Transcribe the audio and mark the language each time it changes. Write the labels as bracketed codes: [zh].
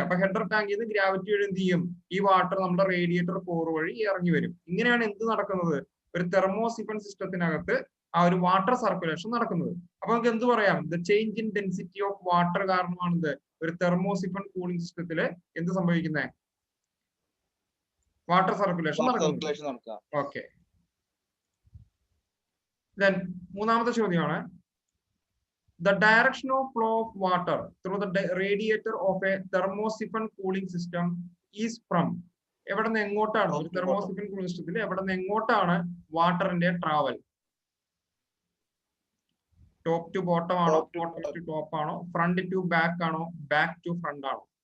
[ml] അപ്പൊ ഹെഡർ ടാങ്കിൽ നിന്ന് ഗ്രാവിറ്റി വഴി എന്ത് ചെയ്യും? ഈ വാട്ടർ നമ്മുടെ റേഡിയേറ്റർ കോർ വഴി ഇറങ്ങി വരും. ഇങ്ങനെയാണ് എന്ത് നടക്കുന്നത്? ഒരു തെർമോസിഫൺ സിസ്റ്റത്തിനകത്ത് ആ ഒരു വാട്ടർ സർക്കുലേഷൻ നടക്കുന്നത്. അപ്പൊ നമുക്ക് എന്ത് പറയാം? [en] the change in density of water [ml] കാരണമാണെന്ത് ഒരു തെർമോസിഫൺ കൂളിംഗ് സിസ്റ്റത്തില് എന്ത് സംഭവിക്കുന്നത്? വാട്ടർ സർക്കുലേഷൻ നടക്കുന്നത്. [en] okay, then [ml] മൂന്നാമത്തെ ചോദ്യമാണ് [en] the direction of flow of water through the radiator of a thermosiphon cooling system is from. [ml] എവിടെ നിന്ന് എങ്ങോട്ടാണ് ഒരു തെർമോസിഫൺ കൂളിംഗ് സിസ്റ്റത്തിൽ എവിടെ നിന്ന് എങ്ങോട്ടാണ് വാട്ടറിന്റെ ട്രാവൽ? ടോപ്പ് ടു ബോട്ടം ആണോ, ബോട്ടം ടു ടോപ്പ് ആണോ, ഫ്രണ്ട് ടു ബാക്ക് ആണോ, ബാക്ക് ടു ഫ്രണ്ട് ആണോ?